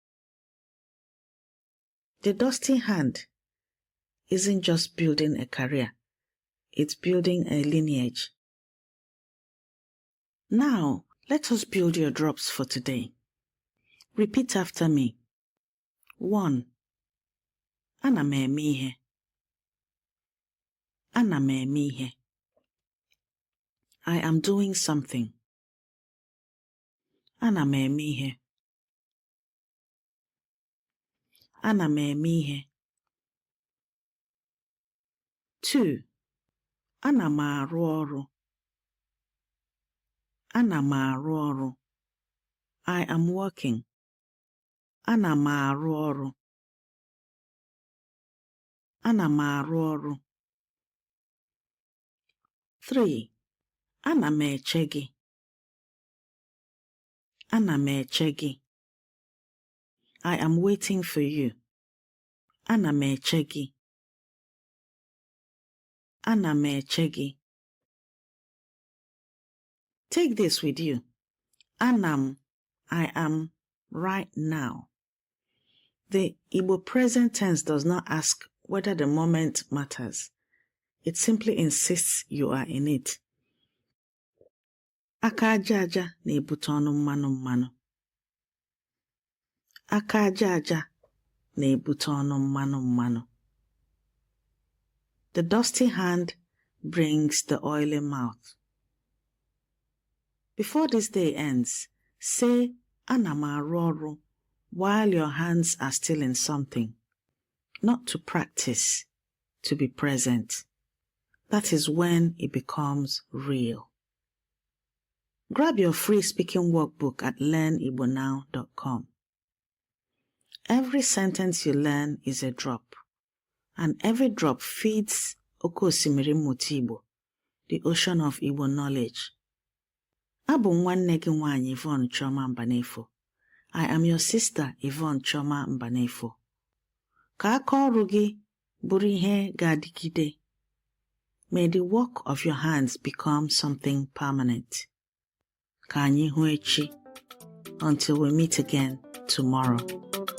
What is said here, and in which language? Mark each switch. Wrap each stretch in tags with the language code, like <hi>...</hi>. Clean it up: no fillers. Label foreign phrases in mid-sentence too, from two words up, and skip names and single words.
<en>The dusty hand isn't just building a career, it's building a lineage. Now, let us build your drops for today. Repeat after me. 1.</en> <ig>Ana m eme ihe. Ana m eme ihe.</ig> <en>I am doing something.</en> <ig>Ana m eme ihe. Ana m eme ihe. 2. Ana m arụ ọrụ. Ana m arụ ọrụ.</ig> <en>I am working.</en> <ig>Ana m arụ ọrụ. Ana m arụ ọrụ. 3. Ana m eche gị. Ana m eche gị.</ig> <en>I am waiting for you.</en> <ig>Ana m eche gị. Ana m eche gị.</ig> <en>Take this with you. Anam, I am, right now. The Igbo present tense does not ask whether the moment matters. It simply insists you are in it.</en> <ig>Aka aja aja na-ebute ọnụ mmanụ mmanụ. Aka aja aja na-ebute ọnụ mmanụ mmanụ.</ig> <en>The dusty hand brings the oily mouth. Before this day ends, say</en> <ig>Ana m arụ ọrụ</ig> <en>while your hands are still in something. Not to practice, to be present. That is when it becomes real. Grab your free speaking workbook at learnigbonow.com. Every sentence you learn is a drop, and every drop feeds Oke Osimiri Mmụta Igbo, the ocean of Igbo knowledge.</en> <ig>Abụ nwanne gị nwaanyị Yvonne Chioma Mbanefo.</ig> <en>I am your sister Yvonne Chioma Mbanefo.</en> <ig>Ka aka ọrụ gị bụrụ ihe ga-adịgide.</ig> <en>May the work of your hands become something permanent.</en> <ig>Ka anyị hụ echi.</ig> <en>Until we meet again tomorrow.</en>